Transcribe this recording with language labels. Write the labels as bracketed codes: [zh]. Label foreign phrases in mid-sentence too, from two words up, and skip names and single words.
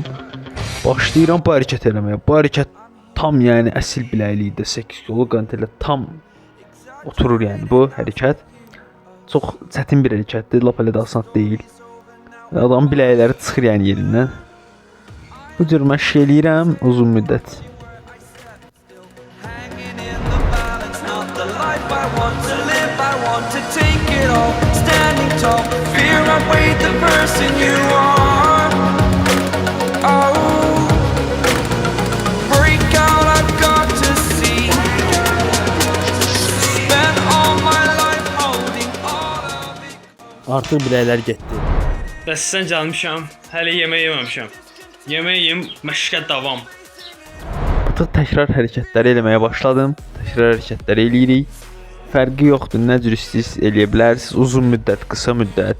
[az] Başlayıram bu hərəkət eləməyə. Bu hərəkət tam yəni əsil biləklikdə 8 kiloluq qantellə tam oturur yəni bu hərəkət. Çox çətin bir hərəkətdir, lap elə də asan deyil. Adamın biləkləri çıxır yəni yerindən. Bu cür məşq eləyirəm uzun müddət. [en] Standing tall, fear outweigh the person you are. Oh, break out, I've got to see. Spend all my life holding all of it. [az] Artıq biləklər getdi. Bəs sən gəlmişəm, hələ yemək yeməmişəm. Yemək yeyim, məşqə davam. Artıq təkrar hərəkətləri eləməyə başladım. Təkrar hərəkətləri eləyirik. Fərqi yoxdur, nə cür istəyirsiniz eləyə bilərsiniz, uzun müddət, qısa müddət.